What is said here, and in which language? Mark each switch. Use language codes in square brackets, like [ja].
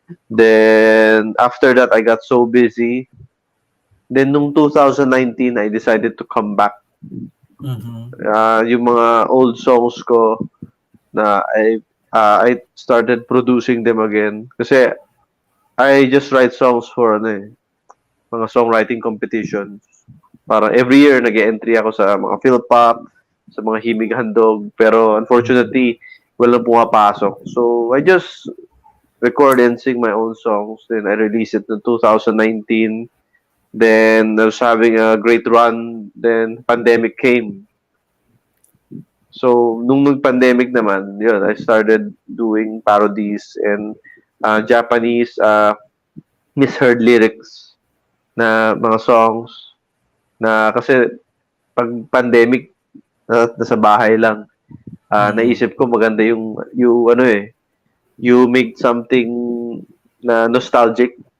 [en] Then after that I got so busy. Then nung 2019 I decided to come back. Yung mga old songs ko na I started producing them again kasi I just write songs for mga songwriting competitions. [tl] Para every year nag-entry ako sa mga Philpop, sa mga himig handog, pero unfortunately walang pumapasok. [en] So I just record and sing my own songs. Then I released it in 2019. Then I was having a great run. Then pandemic came. So nung pandemic naman, yun, I started doing parodies and Japanese misheard lyrics na mga songs na kasi pag pandemic nasa bahay lang, naisip ko maganda you make something na nostalgic.